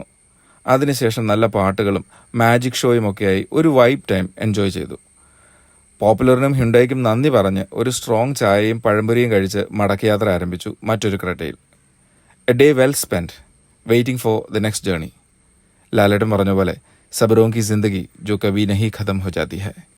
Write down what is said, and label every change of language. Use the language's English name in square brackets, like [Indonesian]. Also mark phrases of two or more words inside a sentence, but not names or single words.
[Malayalam] അതിനുശേഷം നല്ല പാട്ടുകളും മാജിക് ഷോയും ഒക്കെയായി ഒരു [English] vibe time enjoy [Malayalam] ചെയ്തു. പോപ്പുലറിനും ഹ്യുണ്ടായിക്കും നന്ദി പറഞ്ഞ് ഒരു സ്ട്രോങ് ചായയും പഴംപൊരിയും കഴിച്ച് മടക്കയാത്ര ആരംഭിച്ചു മറ്റൊരു ക്രെറ്റയിൽ. [English] A day well spend, waiting for the next journey. [Malayalam] ലാലേട്ടൻ പറഞ്ഞ പോലെ [Hindi] സബറോं की जिंदगी जो कभी नहीं खत्म हो जाती है.